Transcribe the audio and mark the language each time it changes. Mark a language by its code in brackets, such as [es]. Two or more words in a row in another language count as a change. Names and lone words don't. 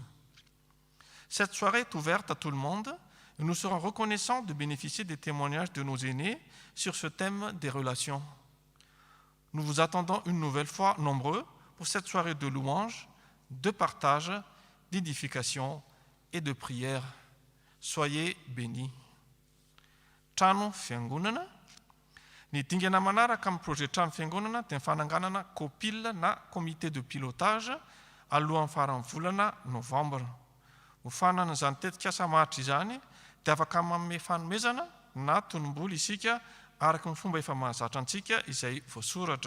[fr] Cette soirée est ouverte à tout le monde et nous serons reconnaissants de bénéficier des témoignages de nos aînés sur ce thème des relations. Nous vous attendons une nouvelle fois nombreux pour cette soirée de louange, de partage, d'édification et de prière. Soyez bénis. [mg] Trano fiangonana. Ny dingana manaraka amin'ny projet trano fiangonana dia fananganana COPIL na [fr] comité de pilotage [mg] alohan'ny faran'ny volana novambra. Ho fanana izany tetikasa maharitra izany dia afaka manome fanomezana na tonom-bola isika araka ny fomba efa mahazatra antsika izay voasoratra.